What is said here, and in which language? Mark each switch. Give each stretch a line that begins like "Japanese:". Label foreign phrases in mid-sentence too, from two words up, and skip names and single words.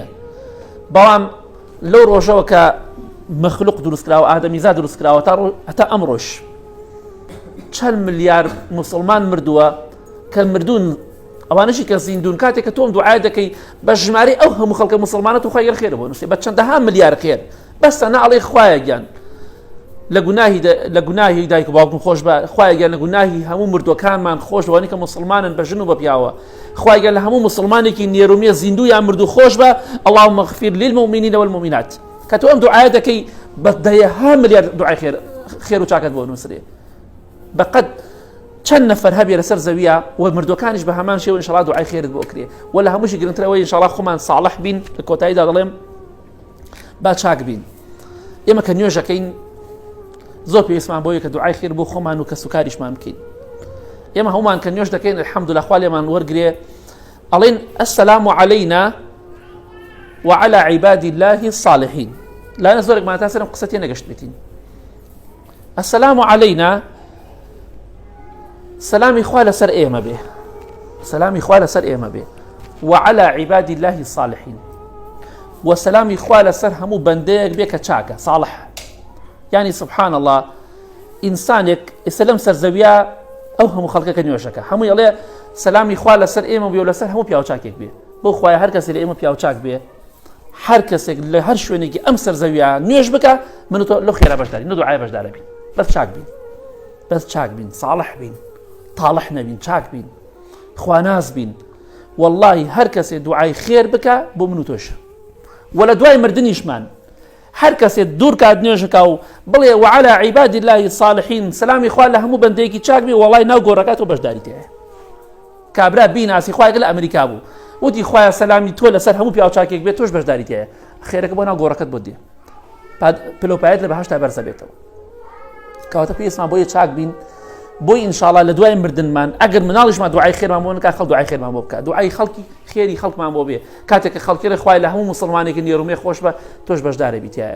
Central Kurdish: بەڵام لەو ڕۆژەوە کە مەخلوق دروستکراوە، ئادەمیزاد دروستکراوە هەتا ئەمڕۆژ چەند ملیار مسلمان مردووە کە مردوون، ئەوانەشی کە زیندون، کاتێک کە تۆم دوعای دەکەی بە ژمارەی ئەو هەموو خەڵکە مسلمانەت و خوای خێر بۆ نووسێ بە چەندەها ملیار خێر، بەستە ناڵێ خوایە گیان لە گوناهی دایک و باوکم خۆش بە، خوایە گیان لە گوناهی هەموو مردوەکانمان خۆش بەوانی کە مسلمانن بە ژن و بە پیاوە، خوایە گیان لە هەموو مسلمانێکی نێرومیە زیندویان مردو خۆش بە،
Arabic: اللهم اغفر للمؤمنین والمؤمنات.
Central Kurdish: کە تۆ ئەم دوعای دەکەی بە دەیەها ملیار دوعای خێر و چاکت بۆ نووسرێ، بەقەت چەند نەفەر هەبێ لەسەر زەویە و مردوەکانیش بە هەمان شێوە ئینشاڵڵا دوعای خێرت بۆ ئەکرێ. و لە هەمووشی گرنگترەوەی ئینشاڵڵا خۆمان ساڵح بین، لە کۆتاییدا دەڵێم با چاک بین. ئێمە کە نوێژەکەین زۆر پێویستمان بۆیە کە دوعای خێر بۆ خۆمان و کە سوکاریشمان بکەین. ئێمە هەمومان کە نوێژ دەکەین الحەمدولله خوا لێمان وەرگرێ، ئەڵێن
Arabic: السلام عەلەینا وعلى عباد الله الصالحين.
Central Kurdish: لا زۆرێک ماتاسەرم قسە تێ نەگەشت بێتین.
Arabic: السلام عەلەینا
Central Kurdish: سلامی خوا لەسەر ئێمە بێ، سلامی خوا لەسەر ئێمە بێ،
Arabic: وعلى عباد الله الصالحين،
Central Kurdish: و سلامی خوا لەسەر هەموو بەندەیەک بێ کە چاکە صالح.
Arabic: يعني سبحان الله
Central Kurdish: ئینسانێک ئێستا لەم سەرزەویە ئەو هەموو خەڵکەکە نوێژەکە هەمووی ئەڵێ سلامی خوا لەسەر ئێمە بێ و لەسەر هەموو پیاو چاکێک بێ. بۆ خوایە هەر کەسێک لە ئێمە پیاو چاک بێ، هەر کەسێک لە هەر شوێنێکی ئەم سەرزەویە نوێژ بکە، من و تۆ لەو خێرا بەشداری، نە دوعای بەشدارە بین، بەس چاک بین، بەس چاک بین، صالح بین، طاڵح نەبین، چاک بین، خواناز بین. واللهی هەر کەسێ دوعای خێر بکە بۆ من و تۆشە، و لە دوای مردنیشمان هەر کەسێ دوور کات نوێژەکە و بڵێ
Arabic: وعلى عباد الله الصالحين
Central Kurdish: سلامی خوا لە هەموو بەندەیەکی چاک بێ، وەڵای ناو گۆڕەکە تۆ بەشداری تێیە. کابرا بیناسی خوایەک لە ئەمریکا بوو وتی خوایە سەلامی تۆ لەسەر هەموو پیاو چاکێک بێت، تۆش بەشداری تێیە، خێرەکە بۆ ناو گۆڕەکەت بۆ دێ، پلۆپایەت لە بەهەشتا بەرزە بێتەوە. کەواتە پێویستمان بۆیە چاک بین، بۆی ئینشاڵڵا لە دوای مردنمان ئەگەر مناڵیشمان دوعای خێرمان بۆ نکات، خەڵک دوعای خێرمان بۆ بکە، دوعای خەڵکی خێری خەڵکمان بۆ بێ، کاتێک کە خەڵکی خوای لە هەموو مسلمانێکی نێرومێ خۆش بە، تۆش بەشدارە بیتایە.